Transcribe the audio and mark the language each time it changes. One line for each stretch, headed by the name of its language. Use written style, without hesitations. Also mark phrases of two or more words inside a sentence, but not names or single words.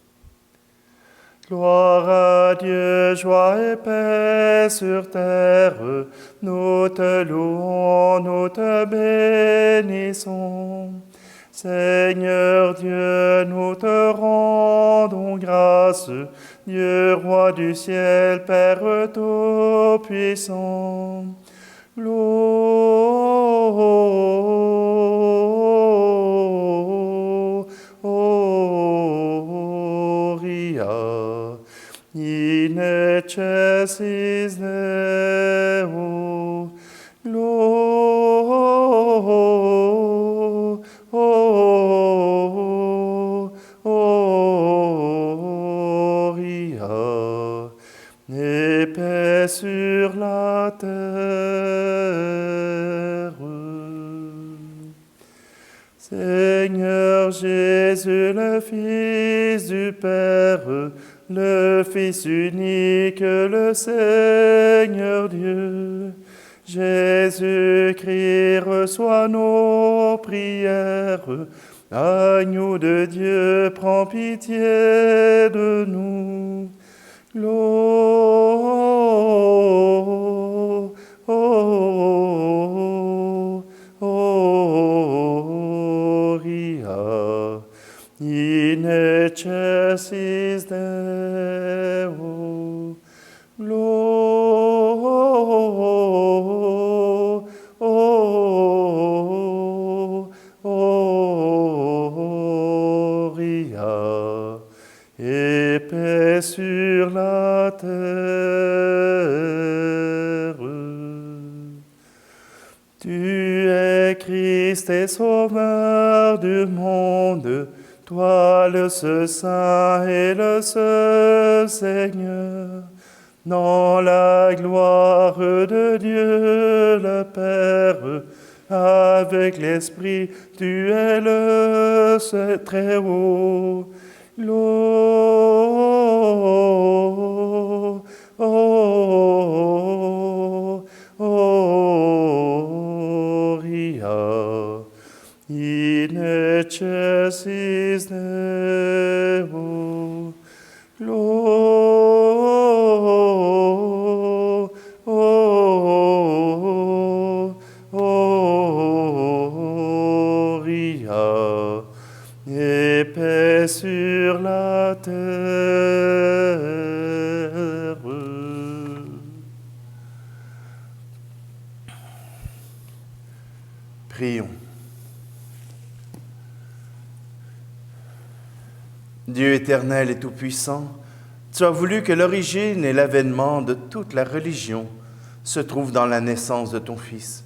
French: Gloire à Dieu, joie et paix sur terre, nous te louons, nous te bénissons. Seigneur Dieu, nous te rendons grâce, Dieu roi du ciel, Père tout-puissant.
Latin: In excelsis Deo, gloria,
French: et paix sur la terre. Seigneur Jésus, le Fils du Père, le Fils unique, le Seigneur Dieu, Jésus-Christ, reçois nos prières. Agneau de Dieu, prends pitié de nous.
Latin: Gloria in excelsis Deo.
French: Gloria et paix sur la terre. es Christ et Sauveur du monde, toi le seul Saint et le seul Seigneur, dans la gloire de Dieu le Père, avec l'Esprit, tu es le seul très haut.
Latin: Gloria in excelsis Deo.
French: Gloria et paix sur la terre. Prions. Dieu éternel et tout-puissant, tu as voulu que l'origine et l'avènement de toute la religion se trouvent dans la naissance de ton Fils.